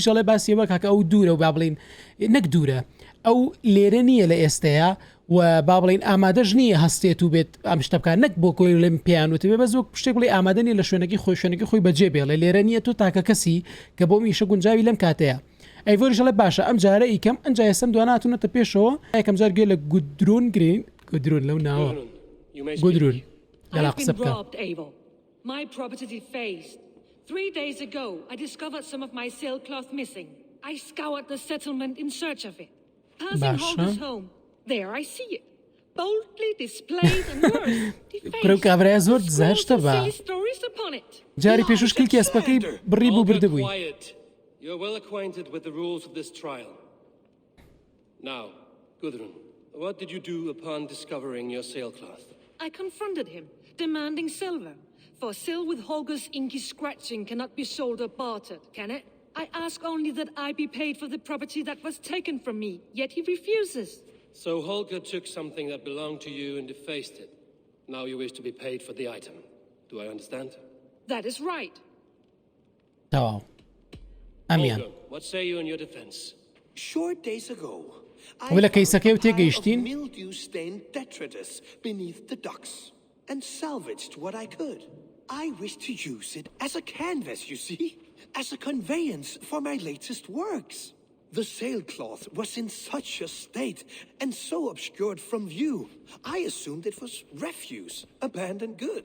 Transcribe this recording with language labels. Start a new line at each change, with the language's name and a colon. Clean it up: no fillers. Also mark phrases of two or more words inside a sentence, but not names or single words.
Central Kurdish: ژەڵێ باسیەوە کاکە ئەو دوورە و با بڵین نەک دوورە ئەو لێرە نییە لە ئێستەیە و با بڵین ئامادەژ نییە هەستێت و بێت ئەم شتە بکات نەک بۆ کۆی لێم پیانوتە بێ بە زۆر شتێک بڵێ ئامادە نیە لە شوێنەکەی خۆی شوێنەکەی خۆی بەجێ بێڵێ لێرە نییە تۆ تاکە کەسی کە بۆ میشە گونجاوی لەم کاتەیە ئەیڤۆری ژەڵێ باشە ئەم جارە ئیکەم ئەنجا ئێسم دواناتونەتە پێشەوە یەکەم جار گوێ لە گودرون گرین گودرون لەو ناوە گودرون لەلا قسە بکە
English: My property defaced. 3 days ago, I discovered some of my sailcloth missing. I scoured the settlement in search of it. Passing Holger's home. There I see it. Boldly displayed and worse. silly stories upon it.
Central Kurdish: جاری پێشوش کلکی ئەسپەکەی بڕی بوو بردبووی
English: You're well acquainted with the rules of this trial. Now, Gudrun, what did you do upon discovering your sailcloth? I confronted him, demanding silver. For sil with Holger's inky scratching cannot be sold or bartered, can it? I ask only that I be paid for the property that was taken from me, yet he refuses. So Holger took something that belonged to you and defaced it. Now you wish to be paid for the item. Do I understand? That is right.
Central Kurdish: تەواو ئەمیان
English: Holger, what say you in your defense? Short days ago,
Central Kurdish: وە لە کەیسەکەی و
English: I found a pile of
Central Kurdish: تێگەیشتین
English: mildew-stained detritus beneath the docks and salvaged what I could. I wish to use it as a canvas, you see, as a conveyance for my latest works. The sailcloth was in such a state and so obscured from view, I assumed it was refuse, abandoned goods.